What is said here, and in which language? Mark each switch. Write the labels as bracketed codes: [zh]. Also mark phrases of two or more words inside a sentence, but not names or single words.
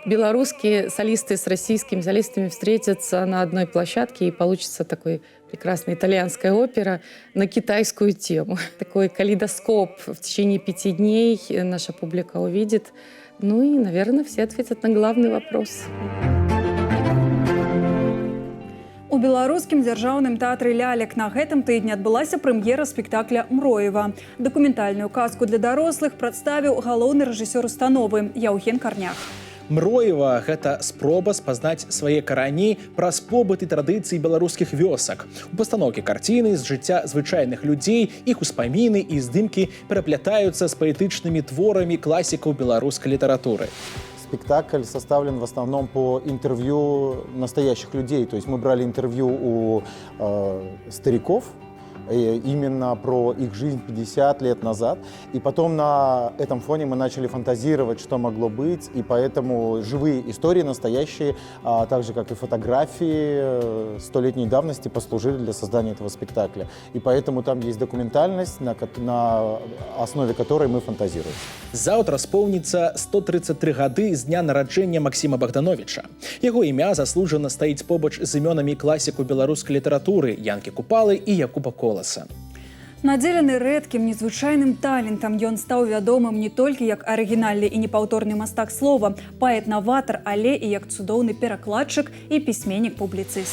[ru] Белорусские солисты с российскими солистами встретятся на одной площадке, и получится такой прекрасная итальянская опера на китайскую тему. Такой калейдоскоп в течение 5 дней наша публика увидит. Ну и, наверное, все ответят на главный вопрос. [be] У беларускім дзяржаўным тэатры лялек на гэтым тыдні адбылася прэм'ера спектакля «Мроева». Дакументальную казку для дарослых прадставіў галоўны рэжысёр установы Яўген Карнях. «Мроева» – гэта спроба спазнаць свае карані праз побыт і традыцыі беларускіх вёсак. У пастаноўкі карціны з жыцця звычайных людзей, іх успаміны і здымкі пераплятаюцца з паэтычнымі творамі класікаў беларускай літаратуры. [ru] Спектакль составлен в основном по интервью настоящих людей. То есть мы брали интервью у стариков, именно про их жизнь 50 лет назад. И потом на этом фоне мы начали фантазировать, что могло быть, и поэтому живые истории настоящие, так же, как и фотографии столетней давности, послужили для создания этого спектакля. И поэтому там есть документальность, на основе которой мы фантазируем. [be] Заўтра споўніцца 133 гады з дня нараджэння Максіма Богдановича. Яго імя заслужана стаіць побач з імёнамі класіку беларускай літаратуры Янкі Купалы і Якуба Коласа. Надзелены рэдкім незвычайным талентам, ён стаў вядомым не толькі як арыгінальны і непаўторны мастак слова, паэт-наватар, але і як цудоўны перакладчык і пісьменнік-публіцыст.